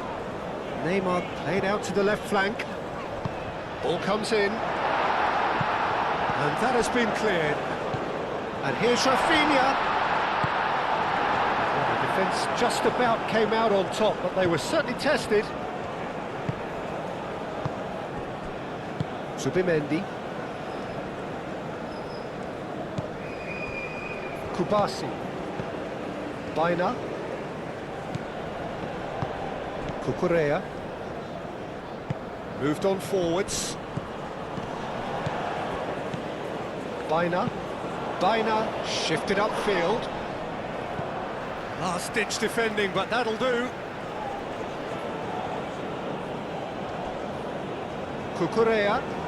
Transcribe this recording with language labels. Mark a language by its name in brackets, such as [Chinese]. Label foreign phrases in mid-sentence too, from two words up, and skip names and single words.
[English] Neymar played out to the left flank. Ball comes in. And that has been cleared. And here's Rafinha. Well, the defence just about came out on top, but they were certainly tested. Zubimendi. Kubasi. Baina. Cucurella. Moved on forwards. Baina. Baina shifted upfield. Last-ditch defending, but that'll do. Cucurella.